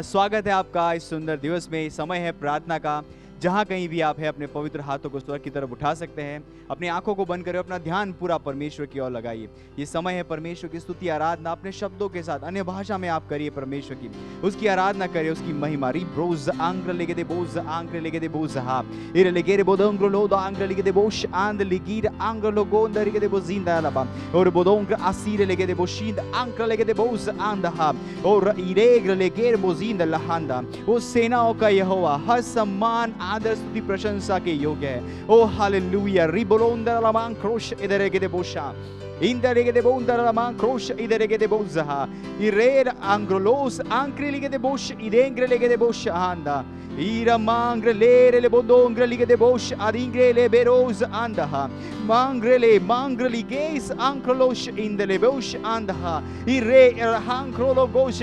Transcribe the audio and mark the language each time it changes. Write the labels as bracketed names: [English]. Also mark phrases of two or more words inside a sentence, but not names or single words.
[Hindi] स्वागत है आपका इस सुंदर दिवस में। समय है प्रार्थना का। जहाँ कहीं भी आप हैं, अपने पवित्र हाथों को स्वर्ग की तरफ उठा सकते हैं। अपनी आंखों को बंद करें, अपना ध्यान पूरा परमेश्वर की ओर लगाइए। ये समय है परमेश्वर की स्तुति आराधना। अपने शब्दों के साथ अन्य भाषा में आप करिए परमेश्वर की, उसकी आराधना करिए, उसकी महिमा। रिब्रोज आंग्र लेगे दे बोज आंग्र लेगे दे बोज हा इरे लेगे रे बोदंग्र लो आंग्र लेगे दे बोश आंद लिगीर आंग्र लो गोंद लेगे दे बोजिंदा लबा और बोदंग्र आसीरे लेगे दे बोशिंद आंग्र लेगे दे बोज आंद हा और इरेग्र लेगे बोजिंदा लहांदा। वो सेनाओं का यहोवा, हर सम्मान आदर स्तुति प्रशंसा के योग्य है। ओ हालेलुया रिबोलोंदर लमान क्रोश इधर के दे बोशा indere che de bondara la man croce idere che de bozaha irera angrolos ancre che de bosh idengre che de bosh anda ira mangre le bodongre che de bosh adingre le beros andaha mangre gaze ancrolos indele bosh andaha irre hancrolo gosh